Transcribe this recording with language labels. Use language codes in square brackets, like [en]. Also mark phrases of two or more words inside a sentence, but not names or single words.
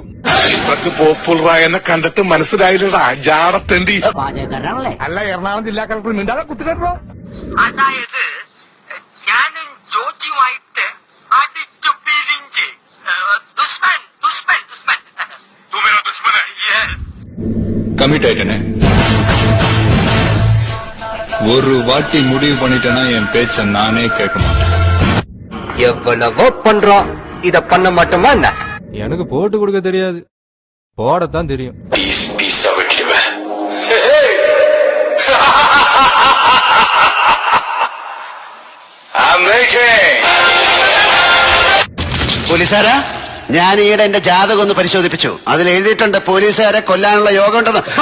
[ml] ഇത്രക്ക് പോപ്പുലറായെന്നെ കണ്ടിട്ട് മനസ്സിലായില്ലടാ ജാടത്തേണ്ടി. അല്ല, എറണാകുളം ജില്ലാ കളക്ടർ മിണ്ടാതെ കുത്തിക്കേട്ടോ. അതായത് ഞാനും ജോജിയുമായിട്ട് അടിച്ചു പിരിഞ്ച്. [hi] दुश्मन दुश्मन दुश्मन दुश्मन. [ta] கமிட் ஆயிட்டனே. ஒரு வாட்டி முடிவு பண்ணிட்டேன்னா என் பேச்ச நானே கேட்க மாட்டேன். எவ்வளவோ பண்றோம், இத பண்ண மாட்டோமா என்ன? எனக்கு போட்டு கொடுக்க தெரியாது, போடத்தான் தெரியும். [ml] പോലീസുകാരാ, ഞാൻ ഈയിടെ എന്റെ ജാതകം ഒന്ന് പരിശോധിപ്പിച്ചു. അതിൽ എഴുതിയിട്ടുണ്ട് പോലീസുകാരെ കൊല്ലാനുള്ള യോഗം ഉണ്ടെന്ന്.